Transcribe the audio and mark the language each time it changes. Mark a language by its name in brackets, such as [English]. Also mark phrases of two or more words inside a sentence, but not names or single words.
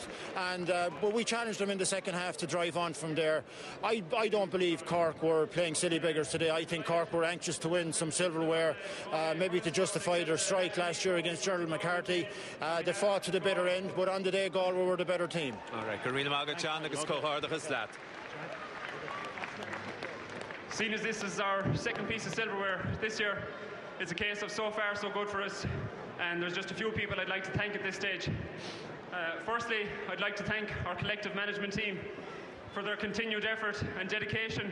[English] And but we challenged them in the second half to drive on from there. I don't believe Cork were playing silly beggars today. I think Cork were anxious to win some silverware, maybe to justify their strike last year against Gerald McCarthy. They fought to the bitter end, but on the day, Galway were the better team. All right, [Irish] Karina Maga John, agus cóhardachas leat. [English] Seeing as this is our second piece of silverware this year, it's a case of so far so good for us, and there's just a few people I'd like to thank at this stage. Firstly, I'd like to thank our collective management team for their continued effort and dedication.